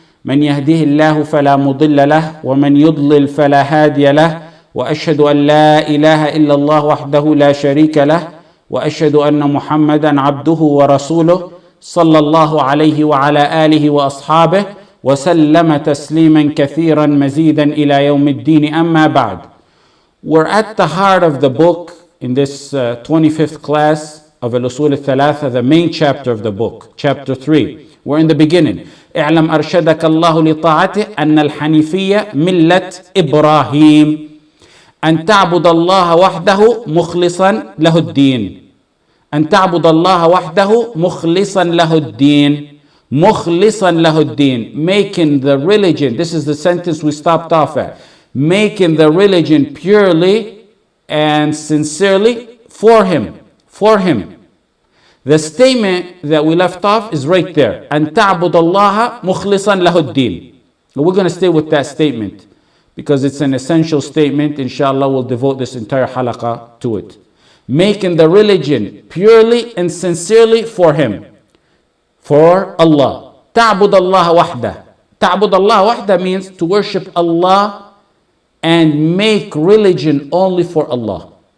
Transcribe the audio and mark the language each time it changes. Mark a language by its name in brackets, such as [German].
[Arabic] من يهده الله فلا مضل له ومن يضلل فلا هادي له، وأشهد أن لا إله إلا الله وحده لا شريك له، وأشهد أن محمدا عبده ورسوله صلى الله عليه وعلى آله وأصحابه وسلم تسليما كثيرا مزيدا إلى يوم الدين. أما بعد. [English] We're at the heart of the book in this 25th class of Usool Thalaathah, the main chapter of the book, chapter 3. We're in the beginning. [Arabic] اعلم أرشدك الله لطاعته أن الحنيفية ملة إبراهيم أن تعبد الله وحده مخلصا له الدين. أن تعبد الله وحده مخلصا له الدين. مخلصا له الدين. [English] Making the religion, this is the sentence we stopped off at. Making the religion purely and sincerely for him. For him. The statement that we left off is right there. [Arabic] أن تعبد الله مخلصا له الدين. [English] We're going to stay with that statement because it's an essential statement. Inshallah, we'll devote this entire halaqah to it. Making the religion purely and sincerely for him. For Allah. [Arabic] تعبد الله وحده. تعبد الله وحده [English] means to worship Allah and make religion only for Allah.